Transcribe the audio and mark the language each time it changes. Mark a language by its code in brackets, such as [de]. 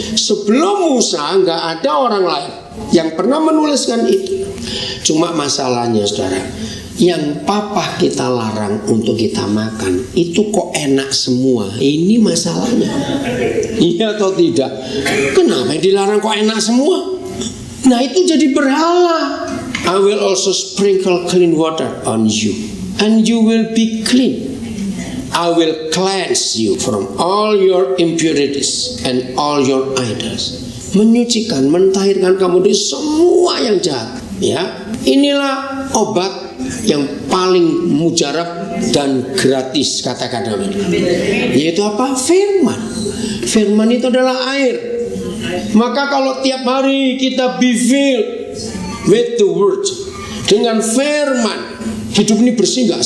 [id] Sebelum Musa nggak ada orang lain yang pernah menuliskan itu. Cuma masalahnya saudara, yang papa kita larang untuk kita makan itu kok enak semua. Ini masalahnya. Iya atau tidak? Kenapa yang dilarang kok enak semua? Nah itu jadi berhala. [en] I will also sprinkle clean water on you, and you will be clean. I will cleanse you from all your impurities and all your idols. [id] Menyucikan, mentahirkan kamu dari semua yang jahat. Ya, inilah obat yang paling mujarab dan gratis, kata-kata ini. Yaitu apa? Firman. Firman itu adalah air. Maka kalau tiap hari kita [en] be filled with the word, [id] dengan firman, hidup ini bersih nggak?